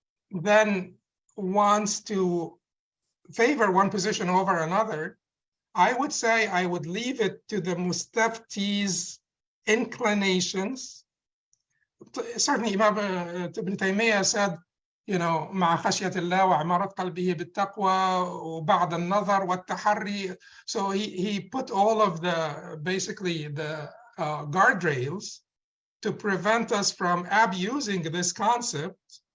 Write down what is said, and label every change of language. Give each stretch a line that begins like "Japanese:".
English: then wants to favor one position over another, I would say I would leave it to the mustafti's inclinations. Certainly Imam Ibn Taymiyyah said,
Arabic: مع خشية الله وعمارة قلبه بالتقوى وبعد النظر والتحري.
English: So he put all of the, basically the guardrails to prevent us from abusing this concept.